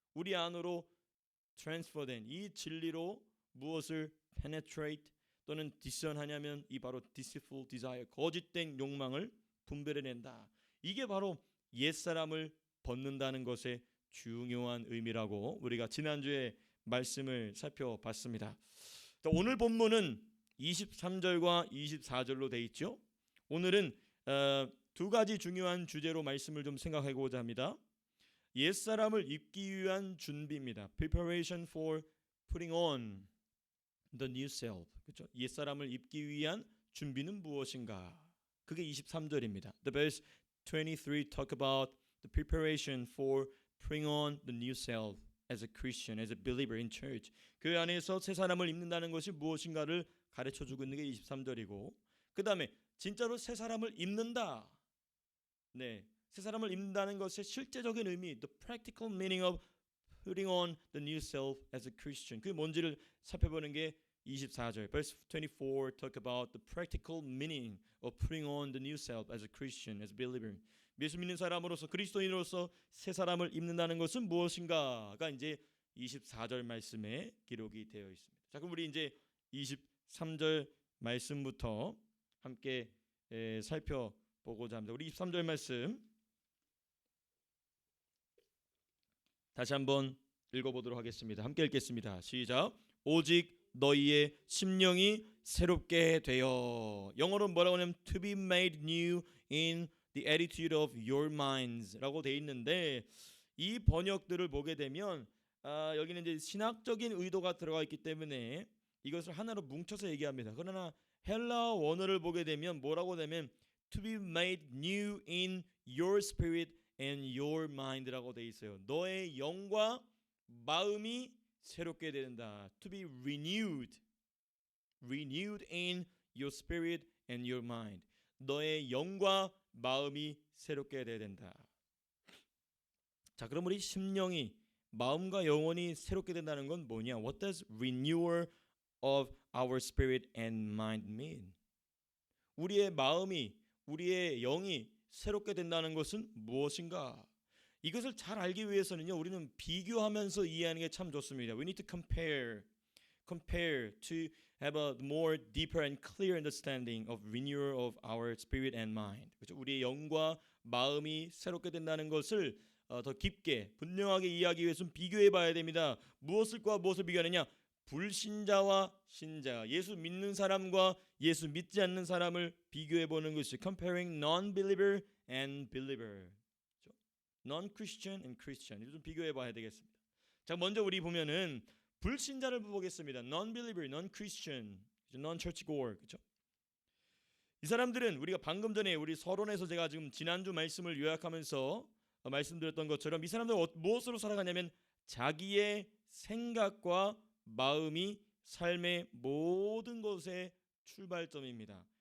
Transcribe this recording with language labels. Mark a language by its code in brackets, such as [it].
[ko] 우리 안으로 transfer된 이 진리로 무엇을 penetrate 또는 discern하냐면 이 바로 [en] deceitful desire, [ko] 거짓된 욕망을 분별해낸다. 이게 바로 옛사람을 벗는다는 것의 중요한 의미라고 우리가 지난주에 말씀을 살펴봤습니다. 오늘 본문은 23절과 24절로 돼 있죠. 오늘은 두 가지 중요한 주제로 말씀을 좀 생각해보고자 합니다. 옛사람을 입기 위한 준비입니다. [en] Preparation for putting on the new self. [ko] 그렇죠? 옛사람을 입기 위한 준비는 무엇인가? 그게 23절입니다. [en] The verse 23 talk about the preparation for putting on the new self as a Christian, as a believer in church. [ko] 그 안에서 새 사람을 입는다는 것이 무엇인가를 가르쳐주고 있는 게 23절이고 그 다음에 진짜로 새 사람을 입는다. 네, 새 사람을 입는다는 것의 실제적인 의미, [en] the practical meaning of putting on the new self as a Christian. [ko] 그게 뭔지를 살펴보는 게 24절. [en] Verse 24 talk about the practical meaning of putting on the new self as a Christian, as a believer. [ko] 예수 믿는 사람으로서 그리스도인으로서 새 사람을 입는다는 것은 무엇인가가 이제 24절 말씀에 기록이 되어 있습니다. 자, 그럼 우리 이제 23절 말씀부터 함께 살펴보고자 합니다. 우리 23절 말씀 다시 한번 읽어보도록 하겠습니다. 함께 읽겠습니다. 시작. 오직 너희의 심령이 새롭게 되어. 영어로 뭐라고 하냐면 [en] to be made new in the attitude of your minds [ko] 라고 돼 있는데 이 번역들을 보게 되면 여기는 이제 신학적인 의도가 들어가 있기 때문에 이것을 하나로 뭉쳐서 얘기합니다. 그러나 헬라 원어를 보게 되면 뭐라고 되면 [en] to be made new in your spirit and your mind [ko] 라고 돼 있어요. 너의 영과 마음이 새롭게 된다. [en] To be renewed in your spirit and your mind. [ko] 너의 영과 마음이 새롭게 되어야 된다. 자, 그럼 우리 심령이 마음과 영혼이 새롭게 된다는 건 뭐냐? [en] What does renewal of our spirit and mind mean? [ko] 우리의 마음이, 우리의 영이 새롭게 된다는 것은 무엇인가? 이것을 잘 알기 위해서는요, 우리는 비교하면서 이해하는 게 참 좋습니다. [en] We need to compare to have a more deeper and clear understanding of renewal of our spirit and mind. [ko] 그렇죠? 우리의 영과 마음이 새롭게 된다는 것을 더 깊게 분명하게 이해하기 위해서는 비교해봐야 됩니다. 무엇과 무엇을 비교하느냐? 불신자와 신자, 예수 믿는 사람과 예수 믿지 않는 사람을 비교해보는 것이 [en] comparing non-believer and believer, non-Christian and Christian. [ko] 이걸 좀 비교해봐야 되겠습니다. 자, 먼저 우리 보면은 불신자를 보겠습니다. [en] Non-believer, non-Christian, non-churchgoer, [ko] 그렇죠? 이 사람들은 우리가 방금 전에 우리 서론에서 제가 지금 지난주 말씀을 요약하면서 말씀드렸던 것처럼 이 사람들은 무엇으로 살아가냐면 자기의 생각과 마음이 삶의 모든 것의 출발점입니다.